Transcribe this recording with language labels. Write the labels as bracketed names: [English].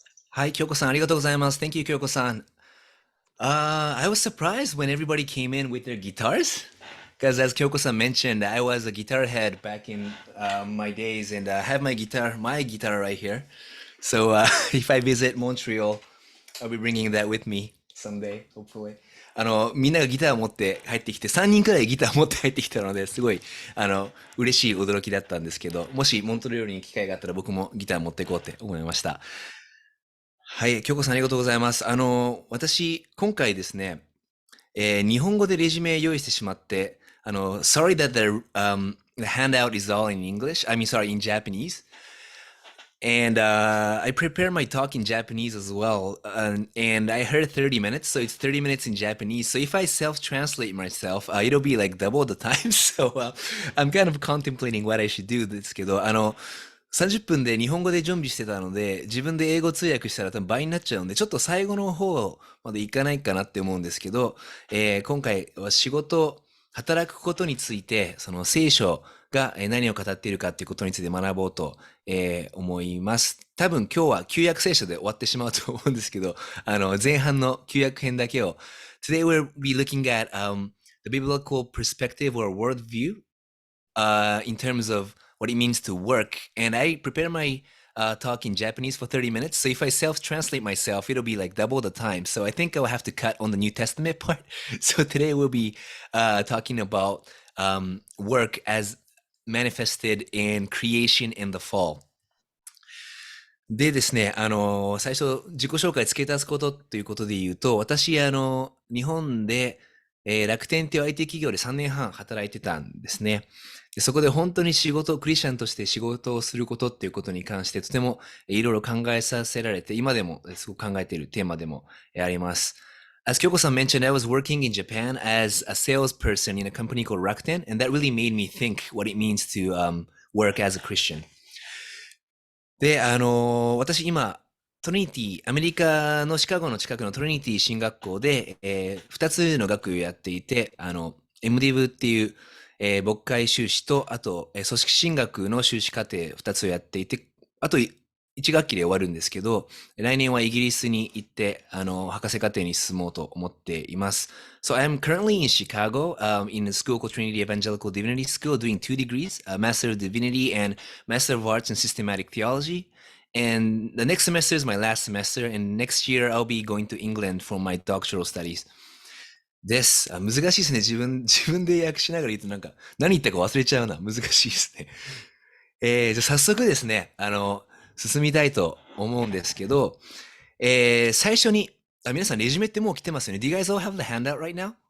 [Japanese] はい、京子さんありがとうございます。 [English] Thank you, [Japanese] 京子さん。 [English] I was surprised when everybody came in with their guitars. Because as Kyoko-san mentioned, I was a guitar head back in my days, and I have my guitar right here. So if I visit Montreal, I'll be bringing that with me someday, hopefully. [Japanese] みんながギターを持って入ってきて、3人くらいギターを持って入ってきたので、すごい、嬉しい驚きだったんですけど、もしモントリオールに機会があったら僕もギター持っていこうって思いました。はい、京子さんありがとうございます。私、今回ですね、日本語でレジュメ用意してしまって、 [English] sorry that the handout is all in English. I mean, sorry, in Japanese. And I prepared my talk in Japanese as well. And I heard 30 minutes, so it's 30 minutes in Japanese. So if I self-translate myself, it'll be like double the time. So I'm kind of contemplating what I should do [Japanese] ですけど、30分で日本語で準備してたので、自分で英語通訳したら多分倍になっちゃうんで、ちょっと最後の方までいかないかなって思うんですけど、今回は働くことについて、その聖書が何を語っているかっていうことについて学ぼうと、思います。多分今日は旧約聖書で終わってしまうと思うんですけど、前半の旧約編だけを。 [English] Today we'll be looking at the biblical perspective or worldview in terms of what it means to work. And I prepare my talk in Japanese for 30 minutes. So if I self-translate myself, it'll be like double the time. So I think I'll have to cut on the New Testament part. So today we'll be talking about work as manifested in creation in the fall. [Japanese] でですね、最初自己紹介付け足すことということで言うと、私、日本で、楽天っていう IT 企業で3年半働いてたんですね。でそこで本当にクリスチャンとして仕事をすることっていうことに関してとてもいろいろ考えさせられて、今でもすごく考えているテーマでもあります。 [English] As Kyoko-san mentioned, I was working in Japan as a salesperson in a company called Rakuten, and that really made me think what it means to work as a Christian. [Japanese] で、私今、トリニティ、アメリカのシカゴの近くのトリニティ進学校で、2つの学位をやっていて、MDiv っていう、牧会修士と、あと、組織進学の修士課程2つをやっていて、あと1学期で終わるんですけど、来年はイギリスに行って、博士課程に進もうと思っています。 [English] So I'm currently in Chicago, in a school called Trinity Evangelical Divinity School, doing 2 degrees, Master of Divinity and Master of Arts in Systematic Theology. And the next semester is my last semester, and next year I'll be going to England for my doctoral studies. [Japanese] です。難しいですね。自分で訳しながら言うとなんか、何言ったか忘れちゃうな。難しいですね。じゃあ早速ですね、進みたいと思うんですけど、最初に、皆さんレジュメってもう来てますよね。 [English] Do you guys all have the handout right now?